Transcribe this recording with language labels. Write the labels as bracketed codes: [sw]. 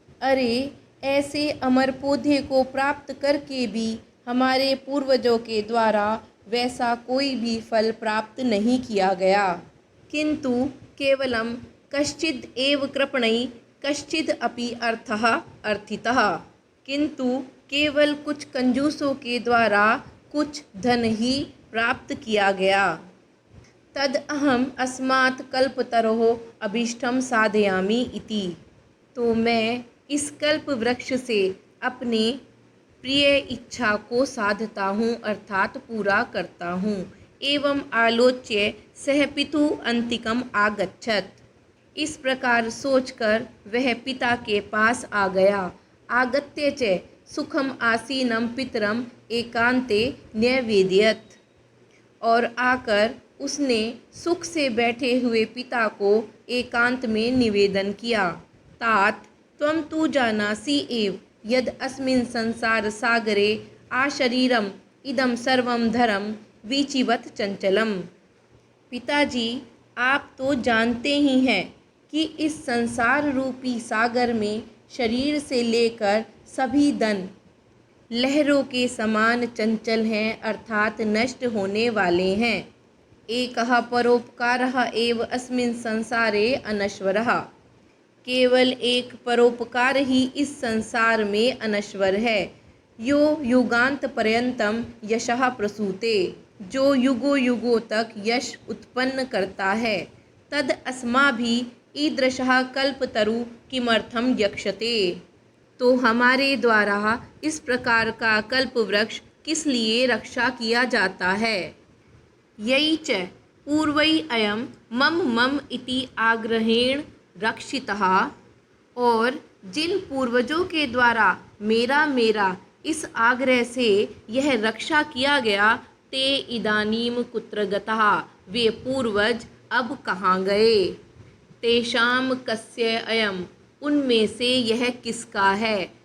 [hi] अरे, ऐसे अमर पौधे को प्राप्त करके भी हमारे पूर्वजों के द्वारा वैसा कोई भी फल प्राप्त नहीं किया गया। [sa] किंतु केवलम कश्चिद् एव कृपणैः कश्चिद् अपि अर्थः अर्थितः। [hi] किंतु केवल कुछ कंजूसों के द्वारा कुछ धन ही प्राप्त किया गया। [sa] तद अहम अस्मात् कल्पतरोः अभीष्टं साधयामि इति। [hi] तो मैं इस कल्प वृक्ष से अपने प्रिय इच्छा को साधता हूँ, अर्थात पूरा करता हूँ। [sa] एवं आलोच्य सह पितुः अंतिकम आगच्छत्। [hi] इस प्रकार सोचकर वह पिता के पास आ गया। [sa] आगत्य च सुखम आसीनम पितरम एकांते न्यवेदयत्। [hi] और आकर उसने सुख से बैठे हुए पिता को एकांत में निवेदन किया। [sa] तात त्वं तु जानासि एव यद् अस्मिन् संसार सागरे आशरीरम इदं सर्वं धरम वीचिवत चंचलम। [hi] पिताजी, आप तो जानते ही हैं कि इस संसार रूपी सागर में शरीर से लेकर सभी धन लहरों के समान चंचल हैं, अर्थात नष्ट होने वाले हैं। [sa] एकः परोपकारः एव अस्मिन् संसारे अनश्वरः। [hi] केवल एक परोपकार ही इस संसार में अनश्वर है। [sa] यो युगांत पर्यंतम यशः प्रसूते, [hi] जो युगों युगों तक यश उत्पन्न करता है। [sa] तद अस्माभिः ईदृशः कल्पतरु किमर्थम यक्षते। [hi] तो हमारे द्वारा इस प्रकार का कल्प वृक्ष किस लिए रक्षा किया जाता है। [sa] यही च पूर्वैः अयं मम मम इति आग्रहेण रक्षितः। [hi] और जिन पूर्वजों के द्वारा मेरा मेरा इस आग्रह से यह रक्षा किया गया, [sa] ते इदानीम कुत्र गतः, [hi] वे पूर्वज अब कहाँ गए। [sa] तेषां कस्य अयम, [hi] उनमें से यह किसका है।